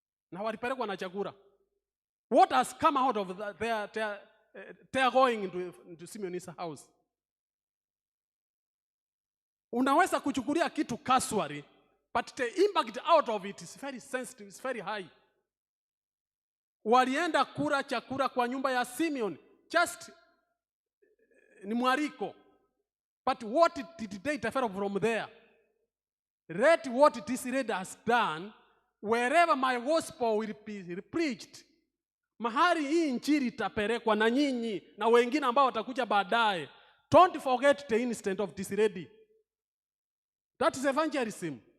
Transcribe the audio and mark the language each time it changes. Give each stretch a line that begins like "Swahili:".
Swahili: Na walipelekwa na chakula.
English: What has come out of they are going into Simeon's house?
Swahili: Unaweza kuchukulia kitu
English: casually, but the impact out of it is very sensitive, is very high.
Swahili: Walienda kula chakula kwa nyumba ya Simeon, just ni mwaliko.
English: But what did they develop from there? Read what this lady has done. Wherever my gospel will be preached,
Swahili: mahali hii injili itapelekwa na nyinyi na wengine ambao watakuja baadaye.
English: Don't forget the incident of this lady. That is evangelism.